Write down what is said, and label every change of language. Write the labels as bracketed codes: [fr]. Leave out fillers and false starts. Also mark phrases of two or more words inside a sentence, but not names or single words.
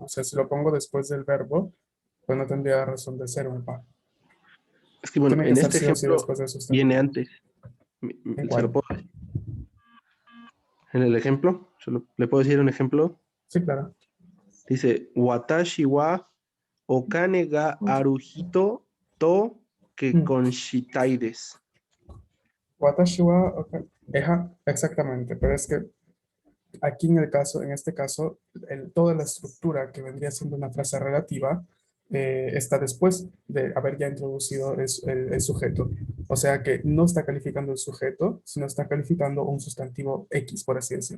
[es] O sea, si lo pongo después del verbo, pues no tendría razón de ser un pa. Es que bueno, Tiene que en ser este sí o sí ejemplo después del sustantivo. viene antes. ¿En ¿Se lo cuál? puedo decir? En el ejemplo, ¿le puedo decir un ejemplo? Sí, claro. Dice, [ja] 私 は お金 が ある 人 と 結婚したい です. 私 は, ok. [es] Exactamente, pero es que aquí en este caso, toda la estructura que vendría siendo una frase relativa está después de haber ya introducido el sujeto. O sea que no está calificando el sujeto, sino está calificando un sustantivo X, por así decirlo.